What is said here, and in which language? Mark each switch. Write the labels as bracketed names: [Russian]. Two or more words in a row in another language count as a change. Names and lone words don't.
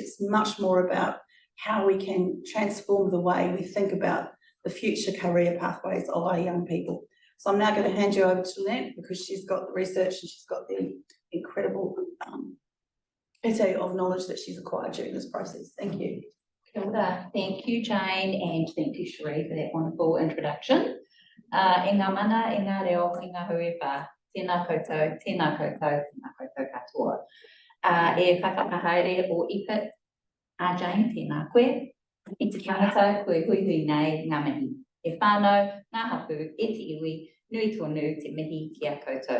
[English] It's much more about how we can transform the way we think about the future career pathways of our young people. So I'm now going to hand you over to Lynette, because she's got the research and she's got the incredible EPIT of knowledge that she's acquired during this process. Thank you. [Māori] Kia ora. [English] Thank you, Jane, and thank you, Cherie, for that wonderful introduction. [Māori] E ngā mana, e ngā reo, e ngā huepa, tēnā koutou, tēnā koutou, tēnā koutou katoa. E whakakahaere o EPIT, Jane, tēnā koe. I te tangata, koe hui hui nei, ngā mihi. E whānau, ngā hapu, e te iwi, nui tonu, te mihi ki a koutou.